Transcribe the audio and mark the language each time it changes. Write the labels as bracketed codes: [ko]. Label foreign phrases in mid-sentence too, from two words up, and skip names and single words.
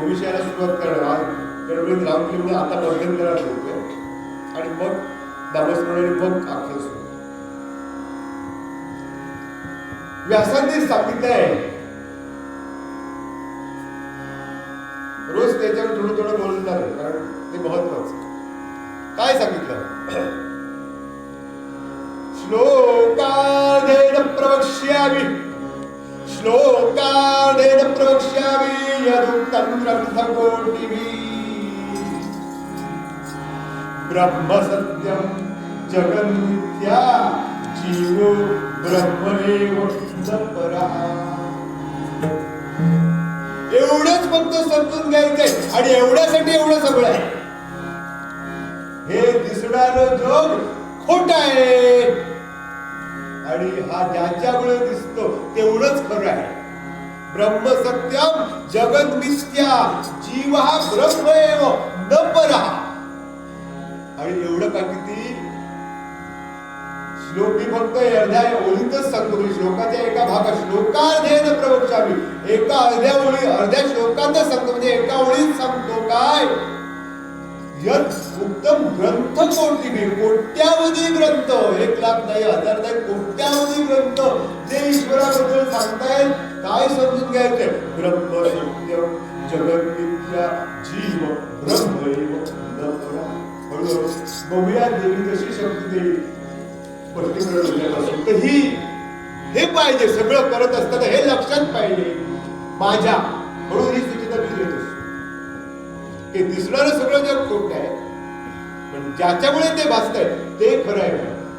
[mr] विषयाला सुरुवात करणार गडबडीत राहून म्हणजे आता मध्यंतरात देतोय आणि मग नामस्मरण, मग आख्या सुरू. व्यासांनी सांगितलंय, रोज त्याच्यावर थोडं थोडं बोलणार आहे कारण ते महत्वाचं. काय सांगितलं? [sa] श्लोकार्धेन प्रवक्ष्यामि, श्लोकार्धेन प्रवक्ष्यामि यदुक्तं ग्रन्थकोटिभिः. ब्रह्म सत्यं जगन्मिथ्या जीवो ब्रह्मैव न परः. [mr] एवढंच फक्त समजून घ्यायचंय आणि एवढ्यासाठी एवढं सगळं आहे. हे दिसणारं जग खोट आहे आणि हा ज्याच्यामुळे दिसतो तेवढंच खरं आहे. [sa] ब्रह्म सत्यम जगत मिथ्या जीव हा ब्रह्मैव न परः. [mr] आणि एवढं का किती श्लोक मी फक्त अर्ध्या ओळीतच सांगतो. श्लोकाच्या एका भागात [sa] श्लोकार्धेन प्रवक्ष्यामि, [mr] एका अर्ध्या श्लोकातच सांगतो, म्हणजे एका ओळीत सांगतो. काय? [sa] यत् उत्तम ग्रंथ कोटिभिः, [mr] कोट्यावधी ग्रंथ, 1,00,000 नाही, 1,000 नाही, कोट्यावधी ग्रंथ जे ईश्वराबद्दल सांगतायत. काय समजून घ्यायचंय? [sa] ब्रह्म सत्यम जगत मिथ्या जीव ब्रह्मैव न परः. [mr] हळूहळू बघूया देवी कशी शक्ती देईल स्पष्टीकरण होण्याला. असूनही हे पाहिजे, सगळं करत असताना हे लक्षात पाहिजे माझ्या, म्हणून ही सूचना मी देत असतो की दिसणारं सगळं जग खोटं आहे, पण ज्याच्यामुळे ते भासतंय ते खरं आहे.